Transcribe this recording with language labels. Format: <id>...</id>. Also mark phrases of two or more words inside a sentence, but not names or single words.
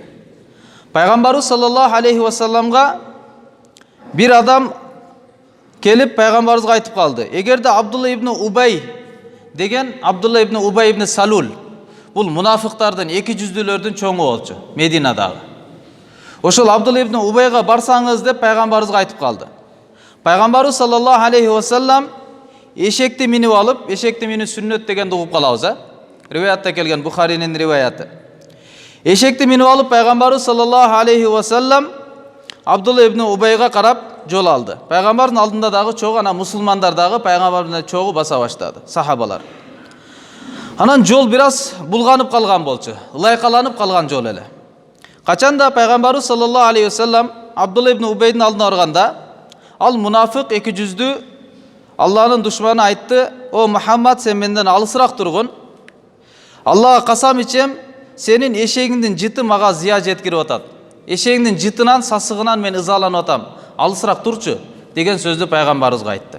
<ky>Пайгамбарыбыз</ky> <ar>صلى الله عليه وسلمга</ar> <ky>бир адам келип пайгамбарыбызга айтып калды: эгерде Абдулла ибн Убай деген, Абдулла ибн Убай ибн Салул, бул мунафыктардын, эки жүздүүлөрдүн чоңу болчу Мединадагы. Ошол Абдулла ибн Убайга барсаңыз деп пайгамбарыбызга айтып калды. Пайгамбарыбыз</ky> <ar>صلى الله عليه وسلم</ar> <ky>эшекти минип алып, эшекти минүү сүннөт дегенди угуп калабыз, риваятта келген, Бухаринин риваяты. Эшекти минип алып пайгамбарыбыз</ky> <ar>صلى الله عليه وسلم</ar> <ky>Абдулла ибн Убайга карап жол алды. Пайгамбардын алдында дагы чогуу, анан мусулмандар дагы пайгамбардын чогуу баса баштады, сахабалар. Анан жол бир аз булганып калган болчу, ылайкаланып калган жол эле. Качанда пайгамбарыбыз</ky> <ar>صلى الله عليه وسلم</ar> <ky>Абдулла ибн Убайдын алдына барганда, ал мунафык, эки жүздүү Аллахнын душманы айтты: "О Мухаммад, сен менден алысыраак тургун. Аллага касам ичем, сенин эшегиңдин жыты мага зыя жеткирип атат. Эшегиңдин жытынан, сасыгынан мен ызаланып атам. Алысыраак турчу" деген сөздү пайгамбарыбызга айтты.</ky>